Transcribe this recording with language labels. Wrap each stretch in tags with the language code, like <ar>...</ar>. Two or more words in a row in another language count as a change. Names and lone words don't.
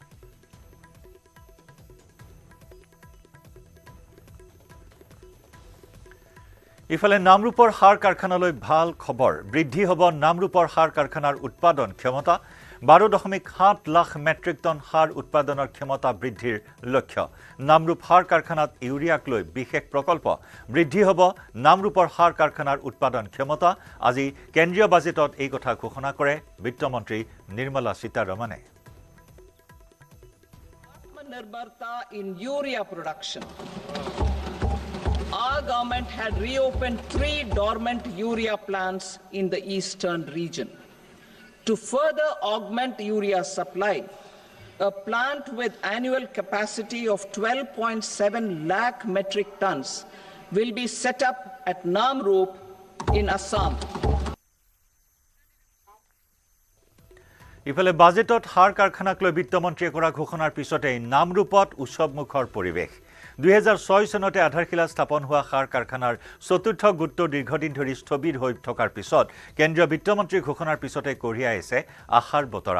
<as>ইফালে নামৰূপৰ সাৰ কাৰখানালৈ ভাল খবৰ বৃদ্ধি হ'ব নামৰূপৰ সাৰ কাৰখানাৰ উৎপাদন ক্ষমতা 12.7 লাখ</as> <en>metric ton</en> <as>সাৰ উৎপাদনৰ ক্ষমতা বৃদ্ধিৰ লক্ষ্য নামৰূপ সাৰ কাৰখানাত ইউৰিয়াক লৈ বিশেষ প্ৰকল্প বৃদ্ধি হ'ব নামৰূপৰ সাৰ কাৰখানাৰ উৎপাদন ক্ষমতা আজি কেন্দ্ৰীয় বাজেটত এই কথা ঘোষণা কৰে বিত্তমন্ত্ৰী নিৰ্মলা সীতাৰমণে</as> <en>Nirmarta in urea production. Our government had reopened 3 dormant urea plants in the eastern region. To further augment urea supply, a plant with annual capacity of 12.7 lakh metric tons will be set up at Namrup in Assam.</en> <as>ইফালে বাজেটত সাৰ কাৰখানাক লৈ বিত্তমন্ত্ৰীয়ে কৰা ঘোষণাৰ পিছতে নামৰূপত উৎসৱমুখৰ পৰিৱেশ 2006 চনতে আধাৰশিলা স্থাপন হোৱা সাৰ কাৰখানাৰ চতুৰ্থ গোটটো দীৰ্ঘদিন ধৰি স্থবিৰ হৈ থকাৰ পিছত কেন্দ্ৰীয় বিত্তমন্ত্ৰীৰ ঘোষণাৰ পিছতে কঢ়িয়াই আছে আশাৰ বতৰা।</as>